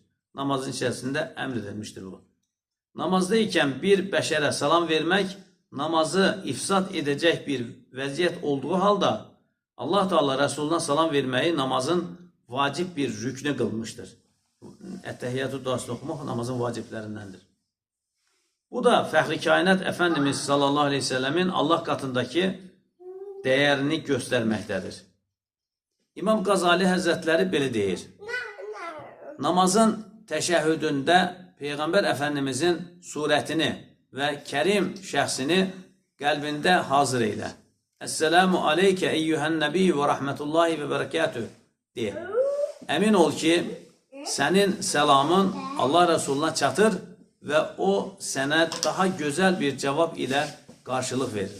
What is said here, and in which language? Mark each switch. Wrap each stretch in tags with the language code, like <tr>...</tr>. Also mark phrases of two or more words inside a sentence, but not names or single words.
<tr>Namazın içerisinde emredilmiştir bu. Namazdayken bir beşere selam vermek namazı ifsad edecek bir vaziyet olduğu halde Allah Teala Resulüne selam vermeyi namazın vacip bir rüknü kılmıştır. Ettehiyyatü duasını okumak namazın vaciplerindendir. Bu da Fəhri Kainat Efendimiz</tr> <ar>صلى الله عليه وسلم</ar> <tr>Allah katındaki değerini göstermektedir.</tr> <az>İmam Gazali Hazretleri belə deyir. Namazın təşəhhüdündə Peyğəmbər Efendimizin surətini və kərim şəxsini qəlbində hazır eylə.</az> <ar>السلام عليك أيها النبي ورحمة الله وبركاته de.</ar> <az>Əmin ol ki, sənin selamın Allah Resuluna çatır və o sənə daha gözəl bir cavab ilə qarşılıq verir.</az>